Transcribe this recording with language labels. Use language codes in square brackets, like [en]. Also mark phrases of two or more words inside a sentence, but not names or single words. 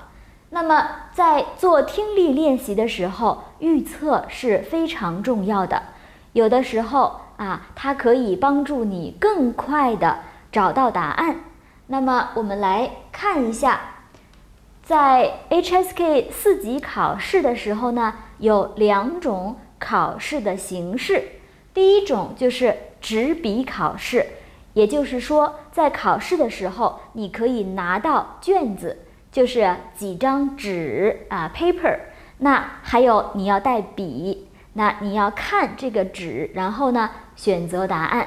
[zh] 那麼在做聽力練習的时候，預測是非常重要的。有的时候啊，它可以幫助你更快地找到答案。那麼我們來看一下，在 HSK 4 級考試的時候呢，有2種考試的形式。第一種就是紙筆考試，也就是說，在考試的時候，你可以拿到卷子，就是幾張紙啊 paper， 那還有你要帶筆，那你要看這個紙，然後呢選擇答案。